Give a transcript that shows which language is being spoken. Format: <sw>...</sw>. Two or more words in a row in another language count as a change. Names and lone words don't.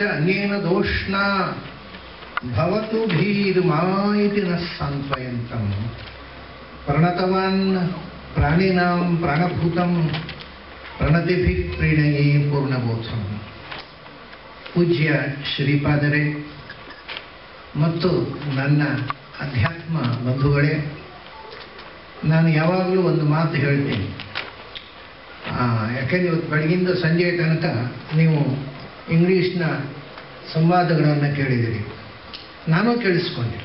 <sa>अन्येन दोष्णा भवतु भीर्मा इति न सान्त्वयन्तं प्रणतवान् प्राणिनां प्राणभूतं प्रणतिभिः प्रीणये पूर्णबोधम् पूज्य</sa> <kn>ಶ್ರೀಪಾದರೇ ಮತ್ತು ನನ್ನ ಅಧ್ಯಾತ್ಮ ಬಂಧುಗಳೇ, ನಾನು ಯಾವಾಗಲೂ ಒಂದು ಮಾತು ಹೇಳ್ತೀನಿ. ಯಾಕೆಂದರೆ ಇವತ್ತು ಬೆಳಗಿಂದ ಸಂಜೆ ತನಕ ನೀವು ಇಂಗ್ಲೀಷ್ನ ಸಂವಾದಗಳನ್ನು ಕೇಳಿದ್ದೀರಿ, ನಾನು ಕೇಳಿಸ್ಕೊಂಡೆ.</kn>